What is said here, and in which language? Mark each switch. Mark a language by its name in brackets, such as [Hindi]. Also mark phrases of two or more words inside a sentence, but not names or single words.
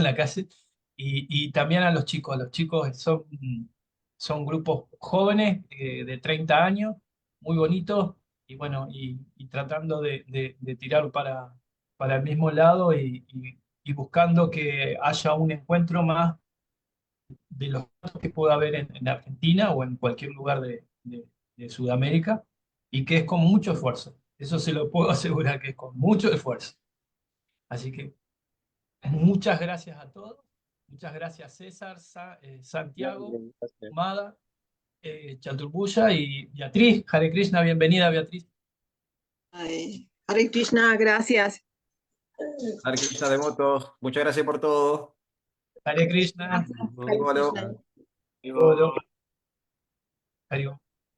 [Spanish] la calle, y también a los chicos son grupos jóvenes de 30 años, muy bonitos, y bueno, y tratando de tirar para el mismo lado y buscando que haya un encuentro más de los que pueda haber en Argentina o en cualquier lugar de Sudamérica, y que es con mucho esfuerzo. Eso se lo puedo asegurar, que es con mucho esfuerzo. Así que muchas gracias a todos. Muchas gracias César, Santiago, Mada, Chaturbuya y Beatriz. Hare Krishna, bienvenida Beatriz. Hare Krishna, gracias. Hare Krishna, devotos, muchas gracias por todo. Hare Krishna. Hare Bueno. Krishna. Hare Om.